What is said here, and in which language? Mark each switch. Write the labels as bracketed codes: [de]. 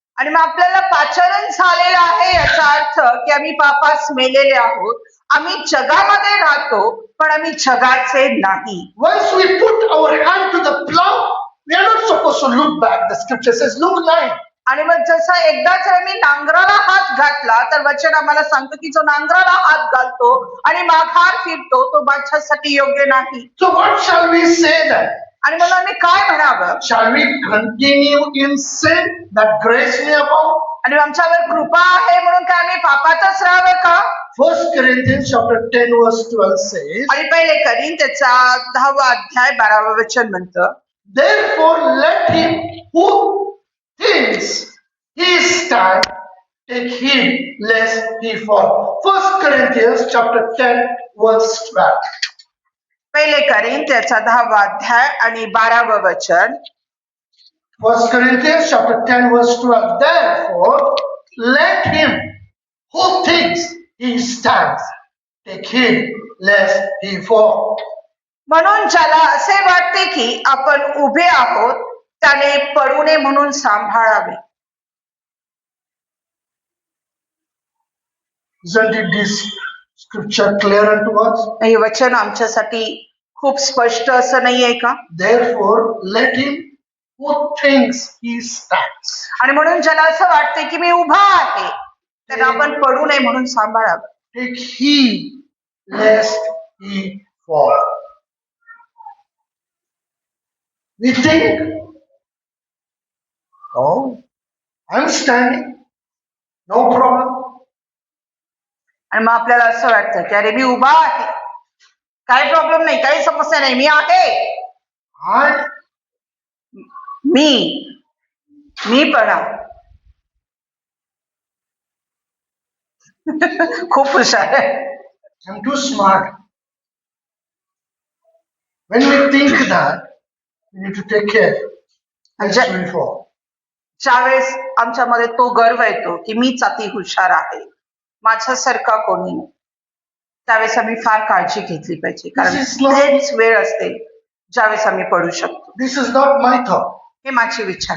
[mr] आणि मग आपल्याला पाचारण झालेलं आहे याचा अर्थ की आम्ही पापास मेलेले आहोत. आम्ही जगामध्ये राहतो पण आम्ही जगाचे नाही. [en] Once we put our hand to the plow, we are not supposed to look back. The scripture says, look 9. [mr] आणि मग जसा एकदा जर आम्ही नांगराला हात घातला तर वचन आम्हाला सांगतो की जो नांगराला हात घालतो आणि माघार फिरतो तो माझ्यासाठी योग्य नाही. [en] So what shall we say then? [mr] आणि म्हणून आम्ही काय म्हणावं? [en] Shall we continue in sin that grace may abound? [mr] आणि आमच्यावर कृपा आहे म्हणून काय आम्ही पापातच राहावं का? [en] 1 Corinthians chapter 10 verse 12 says, [mr] आणि पहिले त्याचा 10वा अध्याय 12वा वचन म्हणतं, [en] therefore let him who thinks he stand take heed lest he fall. 1 Corinthians chapter 10 verse 12. [mr] पहिले त्याचा 10वा अध्याय आणि 12व वचन. [en] 1 Corinthians chapter 10 verse 12. Therefore let him who thinks he stands take heed lest he fall. [mr] म्हणून ज्याला असे वाटते की आपण उभे आहोत त्याने पडू नये म्हणून सांभाळावे. [en] Isn't it this scripture clear unto us? [mr] हे वचन आमच्यासाठी खूप स्पष्ट असं नाहीये का? [en] Therefore let him who thinks he stands. [mr] आणि म्हणून ज्याला असं वाटते की मी उभा आहे तर आपण पडू नये म्हणून सांभाळावं. [en] Take heed lest he fall. We think, oh, I'm standing, no problem. [mr] आणि मग आपल्याला असं वाटतं की अरे मी उभा आहे, काही प्रॉब्लेम नाही, काही समस्या नाही, मी आहे. [en] I [mr] मी पण आहे. खूप हुशार आहे. [en] am too smart. When we think that, we need to take care. Lest we fall. [mr] ज्यावेळेस आमच्यामध्ये तो गर्व येतो की मीच अति हुशार आहे, माझ्यासारखा कोणी नाही, त्यावेळेस आम्ही फार काळजी घेतली पाहिजे. कारण हेच वेळ असते ज्यावेळेस आम्ही पडू शकतो. [en] This is not my thought. [mr] हे माझे विचार,